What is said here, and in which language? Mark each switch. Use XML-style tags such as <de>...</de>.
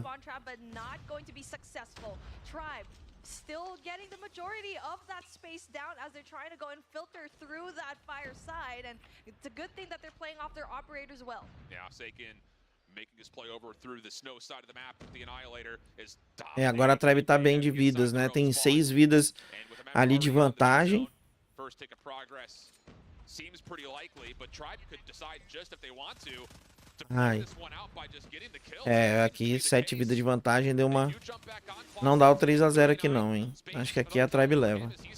<en>But not going to be successful. Tribe still getting the majority of that space down as they're trying to go and filter through that fire side, and it's a good thing that they're playing off their operators well. Yeah, Saken making his play over through the snow side of the map. The Annihilator is</en> <pt>É, agora a Tribe tá bem de vidas, né? Tem 6 vidas ali de vantagem.</pt> <en>First tick of progress seems pretty likely, but Tribe could decide just if they want to Ai.</en> <pt>É, aqui 7 vidas de vantagem deu uma... Não dá o 3 a 0 aqui não, hein. Acho que aqui a Tribe leva.</pt>